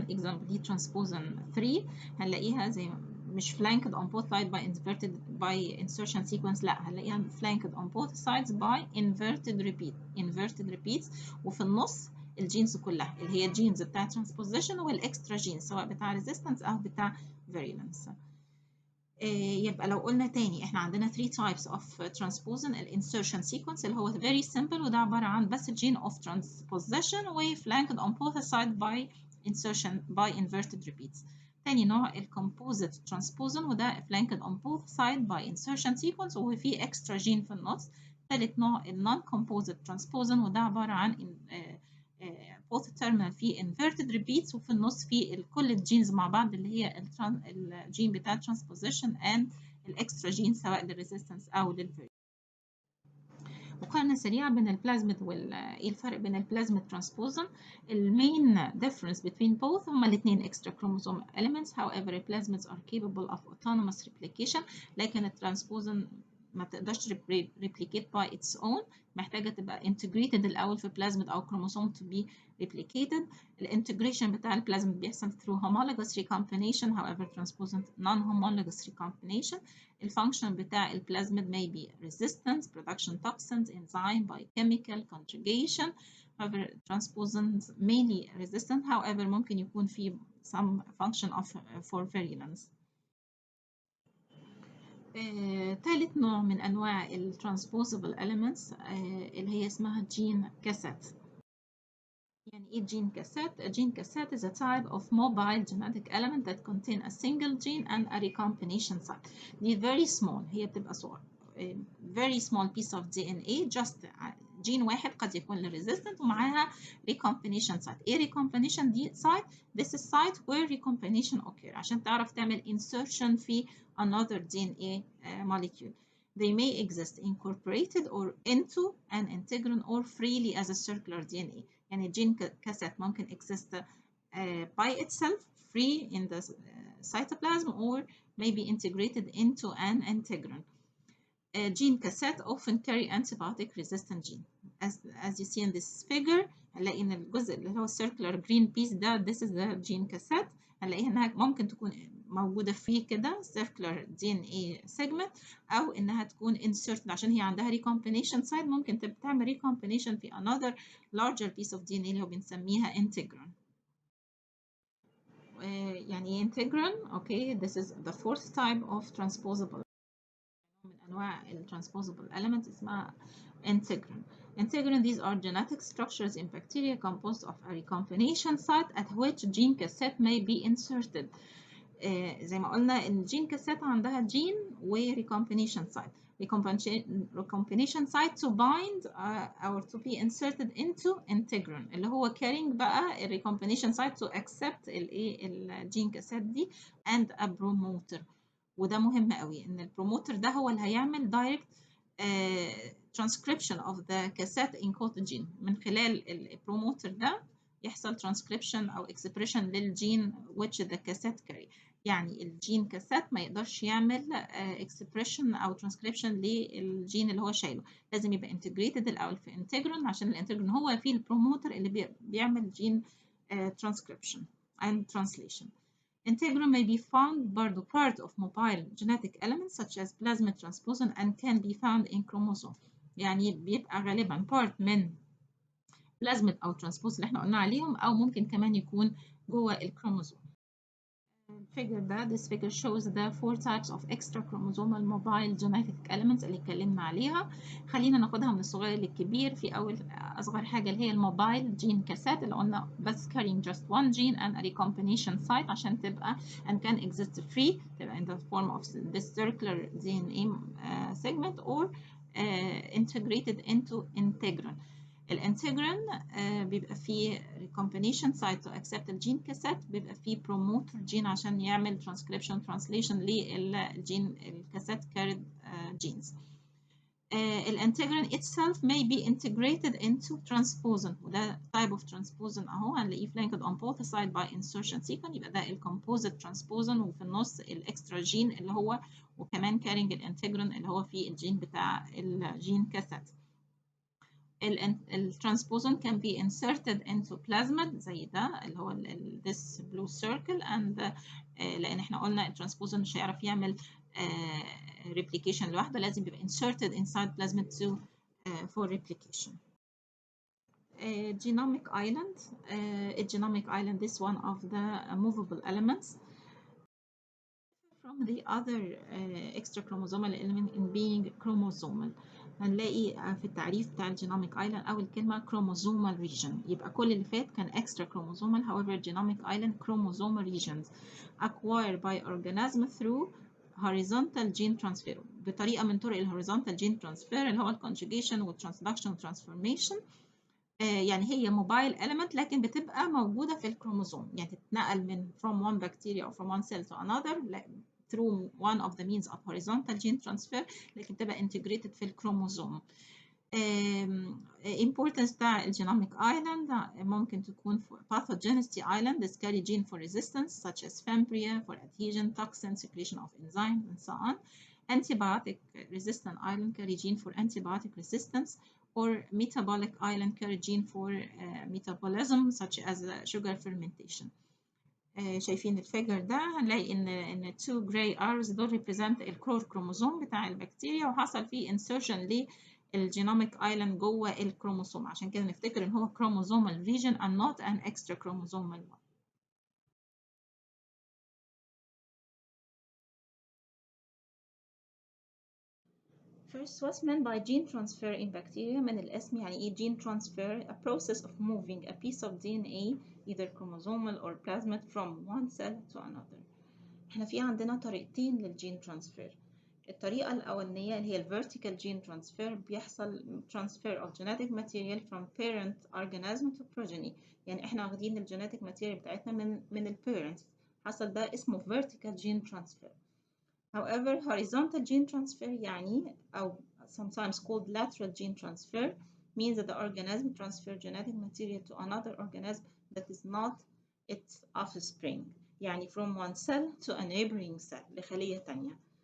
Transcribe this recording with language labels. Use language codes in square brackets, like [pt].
[ar] example دي transposon 3 هنلاقيها زي مش [en] flanked on both sides by insertion sequence [ar] لا هنلاقيها [en] flanked on both sides by inverted repeats [ar] وفي النص الجينز كلها اللي هي الجينز بتاع transposition والاكسترا جينز سواء بتاع resistance او بتاع virulence. يبقى لو قلنا تاني احنا عندنا [en] 3 types of transposon. الانسرشن sequence اللي هو very simple [ar] وده عبارة عن بس [en] gene of transposition و flanked on both sides by insertion by inverted repeats. تاني نوع الcomposite transposon وده flanked on both sides by insertion sequence وفي extra gene في النص. [ar] تالت نوع non-composite transposon وده عبارة عن [en] both terminal [ar] في inverted repeats وفي النص في كل الجينز مع بعض اللي هي الجين بتاع transposition and الاكسترا جين سواء للريزيستنس او للفيري. مقارنة سريعة بين البلازميد ايه الفرق بين البلازميد transposon. [en] المين difference between both هما الاثنين extra chromosome elements. however plasmids are capable of autonomous replication [ar] لكن الترانسبوزن ما تقدرش [en] replicate by its own، [ar] محتاجة تبقى [en] integrated الأول في plasmid أو chromosome to be replicated. الانتجريشن بتاع البلازميد بيحصل through homologous recombination however transposon non-homologous recombination. الفانكشن بتاع البلازميد may be resistance, production toxins, enzyme, biochemical, conjugation. however transposons mainly resistant however [ar] ممكن يكون في [en] some function of for virulence. [ar] ثالث نوع من أنواع الترانسبوزبل elements اللي هي اسمها جين كاسات. يعني إيه جين كاسات؟ [en] A gene cassette is a type of mobile genetic element that contain a single gene and a recombination site. دي very small، [ar] هي بتبقى صغيرة [en] very small piece of DNA just [ar] جين واحد قد يكون [en] للresistant ومعاها recombination site. [ar] إيه recombination دي [en] site؟ This is site where recombination occur [ar] عشان تعرف تعمل [en] insertion في another DNA molecule. They may exist incorporated or into an integrin or freely as a circular DNA. [ar] يعني جين كاسات ممكن [en] exist by itself free in the cytoplasm or may be integrated into an integrin. Gene cassette often carry antibiotic resistant gene. As you see in this figure [ar] هنلاقي ان الجزء اللي هو [en] circular green piece ده this is the gene cassette. [ar] هنلاقيها انها ممكن تكون موجودة فيه كده [en] circular DNA segment [ar] أو إنها تكون inserted عشان هي عندها recombination site ممكن تعمل recombination في [en] another larger piece of DNA [ar] اللي هو بنسميها integrin. [en] يعني integrin okay this is the fourth type of transposable [ar] من أنواع الترانسبوزبل [en] element اسمها integrin. Integrin these are genetic structures in bacteria composed of a recombination site at which gene cassette may be inserted. [ar] زي ما قلنا الجين كاسات عندها جين و recombination site. [en] recombination site to bind or to be inserted into integrin [ar] اللي هو [en] carrying بقى recombination site to accept الجين cassette دي and a promoter. [ar] وده مهم قوي ان البروموتر ده هو اللي هيعمل [en] direct transcription of the cassette encoded gene. [ar] من خلال البروموتر ده يحصل transcription أو expression للجين [en] which the cassette carry. [ar] يعني الجين كاسات ما يقدرش يعمل expression أو transcription للجين اللي هو شايله، لازم يبقى integrated الأول في integrin عشان الانتجرين هو فيه البروموتر اللي بيعمل جين [en] transcription and translation. Integrin may be found برضو part of mobile genetic elements such as plasmid transposon and can be found in chromosome. [ar] يعني بيبقى غالبا [en] part من [ar] plasmid أو transposon اللي احنا قلنا عليهم أو ممكن كمان يكون جوه الكروموسوم. [en] الفيجر ده this figure shows the 4 types of extra chromosomal mobile genetic elements [ar] اللي اتكلمنا عليها. خلينا ناخدها من الصغير للكبير. في أول أصغر حاجة اللي هي الموبايل جين كاسات اللي قلنا بس [en] carrying just one gene and a recombination site [ar] عشان تبقى [en] and can exist free تبقى in the form of this circular DNA segment or integrated into integrin. [ar] الانتجرين بيبقى فيه [en] recombination site to accept [ar] الجين كاسات، بيبقى فيه promoter gene عشان يعمل [en] transcription translation [ar] للجين الكاسات [en] carried genes. الانتجرين itself may be integrated into transposon [ar] وده [en] type of transposon [ar] اهو هنلاقيه [en] flanked on both sides by insertion sequence. [ar] يبقى ده الcomposite transposon وفي النص الاكسترا جين اللي هو وكمان carrying الانتجرين اللي هو فيه الجين بتاع الجين كاسات. [en] الترانسبوزون can be inserted into plasmid زي ده اللي هو this blue circle and [ar] لأن احنا قلنا الترانسبوزون مش هيعرف يعمل replication لوحده، لازم يبقى [en] inserted inside plasmid to for replication. Genomic island. A genomic island is one of the movable elements from the other extra chromosomal element in being chromosomal. [ar] هنلاقي في التعريف بتاع الجينوميك ايلاند أول كلمة chromosomal region. يبقى كل اللي فات كان [en] extra chromosomal. However, genomic island chromosomal regions acquired by organism through horizontal gene transfer. [ar] بطريقة من طرق الهوريزونتال gene transfer اللي هو الconjugation والtransduction والtransformation. يعني هي موبايل element لكن بتبقى موجودة في الكروموسوم، يعني تتنقل من [en] from one bacteria or from one cell to another through one of the means of horizontal gene transfer، [ar] لكن تبقى integrated في الكروموسوم. [en] importance [ar] بتاع الجينوميك [en] island ممكن تكون pathogenicity island this carry gene for resistance such as fembria for adhesion, toxin, secretion of enzyme and so on. Antibiotic resistant island carry gene for antibiotic resistance or metabolic island carry gene for metabolism such as sugar fermentation. [ar] شايفين الفيجر ده هنلاقي ان [en] two gray arrows [ar] دول represent الكور كروموسوم بتاع البكتيريا وحصل فيه insertion للجينوميك ايلاند جوه الكروموسوم، عشان كده نفتكر ان هو [en] chromosomal region and not an extra chromosomal one. First, what's meant by gene transfer in bacteria؟ [ar] من الاسم يعني ايه [en] gene transfer؟ A process of moving a piece of DNA either chromosomal or plasmid from one cell to another. [ar] احنا في عندنا طريقتين للجين ترانسفير. الطريقة الأولانية اللي هي [en] vertical gene transfer، بيحصل transfer of genetic material from parent organism to progeny. [ar] يعني احنا واخدين الجينيتك ماتيريال بتاعتنا من البيرنتس، حصل ده اسمه vertical gene transfer. [en] However, horizontal gene transfer [ar] يعني أو [en] sometimes called lateral gene transfer means that the organism transfer genetic material to another organism that is not its offspring. يعني from one cell to a neighboring cell [ar] لخلية تانية.